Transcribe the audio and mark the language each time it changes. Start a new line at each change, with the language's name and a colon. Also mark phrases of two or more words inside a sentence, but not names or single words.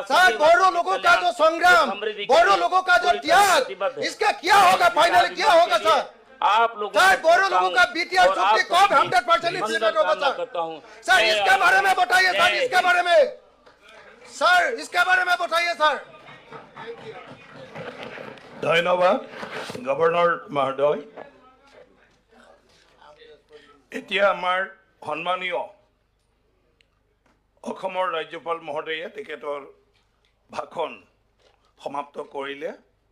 Hindi: सर बोरो लोगों का जो संग्राम, बोरो लोगों का जो त्याग, इसका क्या होगा? फाइनली क्या होगा सर? आप लोगों सर बोरो लोगों का बीटीआर चुक्ति कब 100% इम्प्लीमेंट होगा सर? सर इसके बारे में बताइए सर, इसके बारे में सर, इसके बारे में बताइए सर।
Assamese: ধন্যবাদ গভর্নর মহোদয়। এতিয়া আমাৰ সন্মানীয় অসমৰ ৰাজ্যপাল মহোদয়ে তেখেতৰ ভাষণ সমাপ্ত কৰিলে।